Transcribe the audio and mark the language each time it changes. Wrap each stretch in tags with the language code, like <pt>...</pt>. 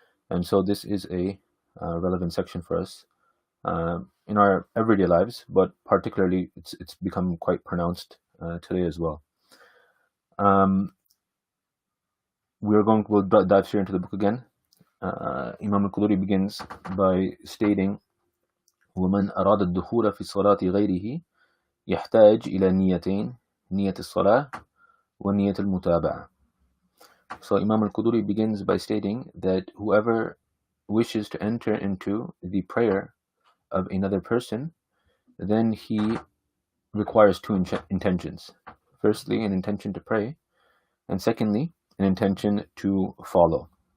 <en>And so this is a relevant section for us in our everyday lives, but particularly it's become quite pronounced today as well. We'll dive straight into the book again. Imam al-Quduri begins by stating,</en> <ar>ومن أراد الدخول في صلاة غيره يحتاج إلى نيتين نية الصلاة ونية المتابعة.</ar> <en>So Imam al-Quduri begins by stating that whoever wishes to enter into the prayer of another person, then he requires two intentions. Firstly, an intention to pray, and secondly, an intention to follow.</en>